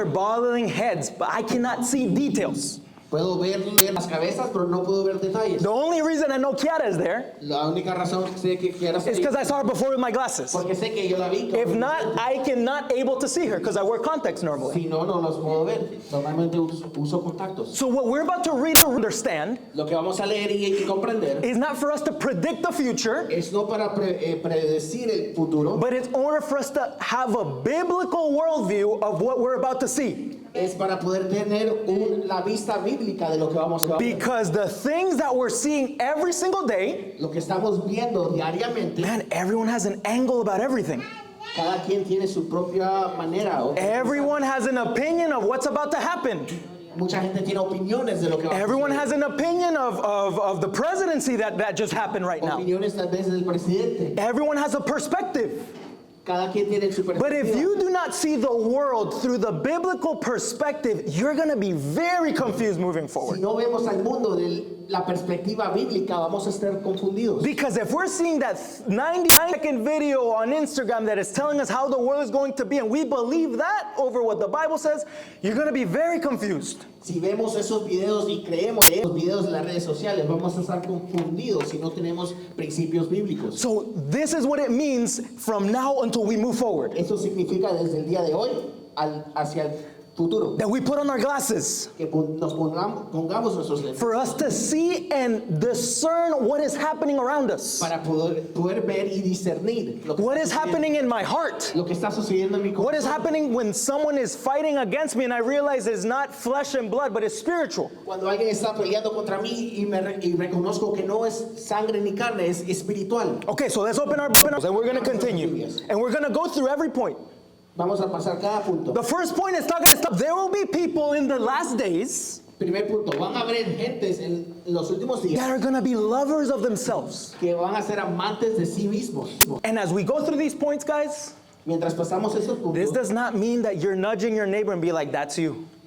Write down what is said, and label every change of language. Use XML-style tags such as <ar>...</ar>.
<en>are bobbling heads, but I cannot see details.</en> <es>Puedo ver las cabezas, pero no puedo ver detalles.</es> <en>The only reason I know Kiara is there</en> <es>La única razón que sé que quiero</es> <en>is</en> <es>hacer</es> <en>because I saw her before with my glasses.</en> <es>porque sé que yo la vi.</es> <en>If not, I cannot able to see her because I wear contacts normally.</en> <es>Si no, no los puedo ver. Normalmente uso contactos.</es> <en>So what we're about to read and understand</en> <es>Lo que vamos a leer y comprender</es> <en>is not for us to predict the future,</en> <es>es no para predecir el futuro,</es> <en>but it's in order for us to have a biblical worldview of what we're about to see.</en> <es>es para poder tener la vista bíblica de lo que vamos a ver.</es> <en>Because the things that we're seeing every single day,</en> <es>Lo que estamos viendo diariamente,</es> <en>man, everyone has an angle about everything.</en> <es>cada quien tiene su propia manera.</es> <en>Everyone has an opinion of what's about to happen.</en> <es>Mucha gente tiene opiniones de lo que va a</es> <en>Everyone</en> <es>suceder.</es> <en>has an opinion of the presidency that just happened right now.</en> <es>Opiniones tal vez del presidente.</es> <en>Everyone has a perspective.</en> <es>Cada quien tiene su</es> <en>But if</en> <es>perspectiva.</es> <en>you do not see the world through the biblical perspective, you're going to be very confused moving</en> <es>Si</es> <en>forward.</en> <es>no vemos al mundo de la perspectiva bíblica, vamos a estar confundidos.</es> <en>Because if we're seeing that 90-second video on Instagram that is telling us how the world is going to be, and we believe that over what the Bible says, you're going to be very confused.</en> <es>Si vemos esos videos y creemos esos videos en las redes sociales, vamos a estar confundidos si no tenemos principios bíblicos.</es> <en>So this is what it means from now until we move forward.</en> <es>Eso significa desde el día de hoy hacia el futuro,</es> <en>That we put on our glasses</en> <es>que nos pongamos nuestros lentes</es> <en>for us to see and discern what is happening around us.</en> <es>para poder ver y discernir lo que,</es> <en>What</en> <es>está</es> <en>is</en> <es>sucediendo,</es> <en>happening in my heart?</en> <es>lo que está sucediendo en mi</es> <en>What is</en> <es>corazón.</es> <en>happening when someone is fighting against me and I realize it's not flesh and blood, but it's spiritual?</en> <es>Cuando alguien está peleando contra mí y reconozco que no es sangre ni carne, es espiritual.</es> <en>Okay, so let's open our Bibles and we're going to continue. And we're going to go through every point.</en> <es>Vamos a pasar cada punto.</es> <en>The first point is talking about there will be people in the last days</en> <es>Primer punto, van a haber gentes en los últimos días</es> <en>that are going to be lovers of themselves.</en> <es>que van a ser amantes de sí mismos.</es> <en>And as we go through these points, guys,</en> <es>Mientras pasamos esos</es> <en>this</en> <es>puntos,</es> <en>does not mean that you're nudging your neighbor and be like, that's you.</en>